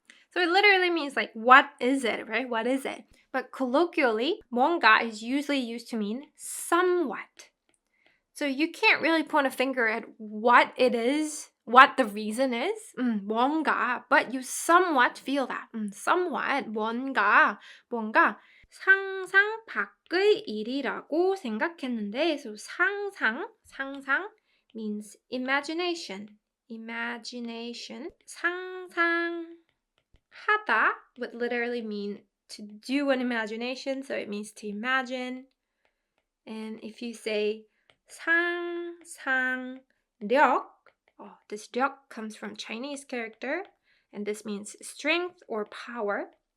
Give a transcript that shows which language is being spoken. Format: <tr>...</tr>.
<en>So it literally means like, what is it, right? What is it? But colloquially, 뭔가 is usually used to mean somewhat. So you can't really point a finger at what it is, what the reason is, 뭔가, but you somewhat feel that, somewhat, 뭔가.</en> <ko>상상 밖의 일이라고 생각했는데, so 상상</ko> <en>means imagination. 상상하다 would literally mean to do an imagination, so it means to imagine. And if you say 상상력, this 력 comes from Chinese character, and this means strength or power.</en>